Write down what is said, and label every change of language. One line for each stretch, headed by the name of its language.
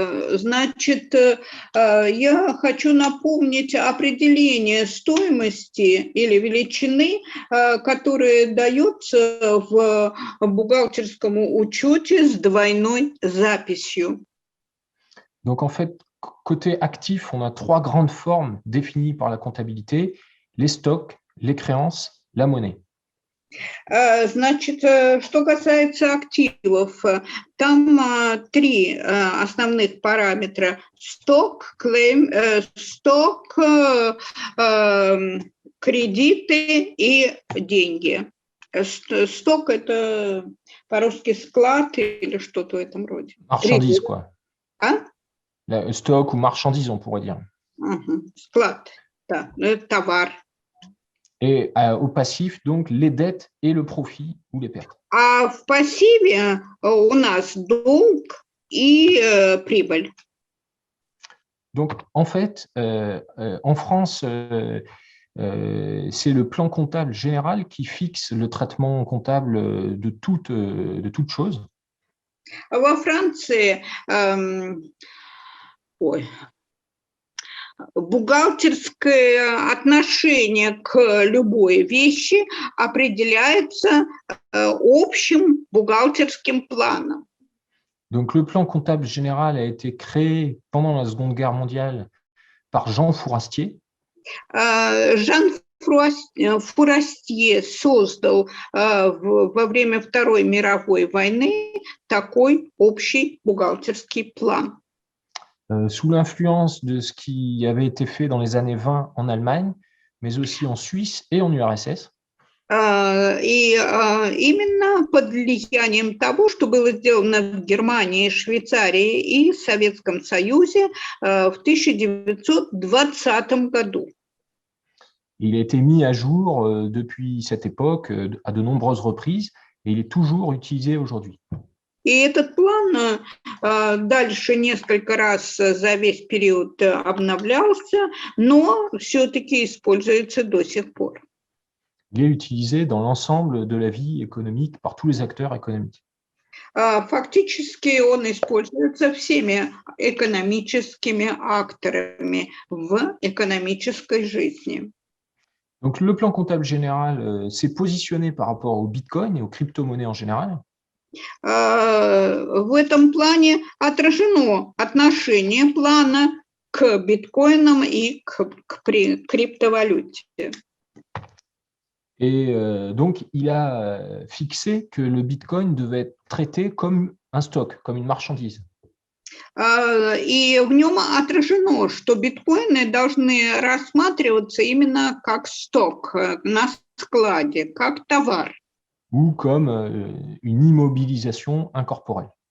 Russian: Значит, я хочу напомнить определение стоимости или величины, которое дается в бухгалтерском учете с двойной записью.
French: Donc, en fait, côté actif, on a 3 grandes formes définies par la comptabilité, les stocks, les créances, la monnaie.
Russian: Значит, что касается активов, там 3 основных параметра: сток, кредиты и деньги. Сток – это по-русски склад или что-то в этом роде.
French: Marchandises, quoi. А? Stock ou marchandise, on pourrait dire.
Russian: Склад, да, это товар.
French: Et au passif, donc, les dettes et le profit ou les pertes.
Russian: А в пассиве у нас долг и прибыль.
French: Donc, en fait, en France, c'est le plan comptable général qui fixe le traitement comptable de toute chose.
Russian: Во Франции бухгалтерское отношение к любой вещи определяется общим бухгалтерским планом.
French: Donc, le plan comptable général a été créé pendant la Seconde Guerre mondiale par Jean Fourastier.
Russian: Жан Фурастье создал во время Второй мировой войны такой общий бухгалтерский план.
French: Sous l'influence de ce qui avait été fait dans les années 20 en Allemagne, mais aussi en Suisse et en URSS.
Russian: И именно под влиянием того, что было сделано в Германии, Швейцарии и Советском Союзе в 1920 году.
French: Il a été mis à jour depuis cette époque à de nombreuses reprises et il est toujours utilisé aujourd'hui.
Russian: И этот план дальше несколько раз за весь период обновлялся, но все-таки используется до сих пор.
French: Il est utilisé dans l'ensemble de la vie économique par tous les acteurs économiques.
Russian: Фактически он используется всеми экономическими акторами в экономической жизни.
French: Donc, le plan comptable général s'est positionné par rapport au Bitcoin et aux crypto-monnaies en général.
Russian: В этом плане отражено отношение плана к биткоинам и к криптовалюте.
French: Et donc, il a fixé que le Bitcoin devait être traité comme un stock, comme une marchandise.
Russian: И в нем отражено, что биткоины должны рассматриваться именно как сток на складе, как товар.
French: Ou comme une immobilisation incorporelle.